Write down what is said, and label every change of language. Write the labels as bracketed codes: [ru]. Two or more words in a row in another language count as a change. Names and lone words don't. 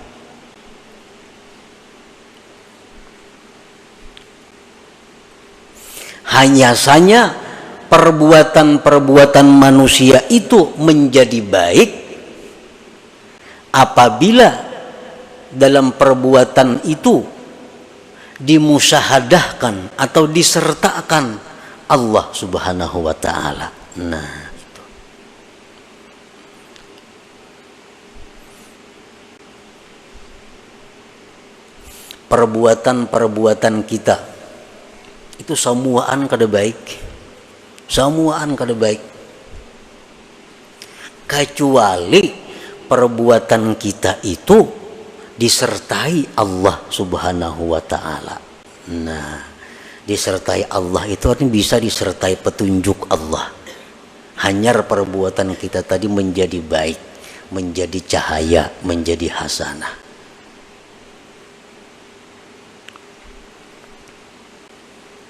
[id] Hanya saja perbuatan-perbuatan manusia itu menjadi baik apabila dalam perbuatan itu dimusyahadahkan atau disertakan Allah [ar] Subhanahu wa Ta'ala. [id] Nah, itu. [bjn] Perbuatan-perbuatan kita itu semuaan kada baik. Semuaan kada baik. Kecuali perbuatan kita itu disertai Allah [ar] Subhanahu wa Ta'ala. [id] Nah, disertai Allah itu artinya bisa disertai petunjuk Allah. [bjn] Hanyar perbuatan kita tadi menjadi baik, menjadi cahaya, menjadi hasanah.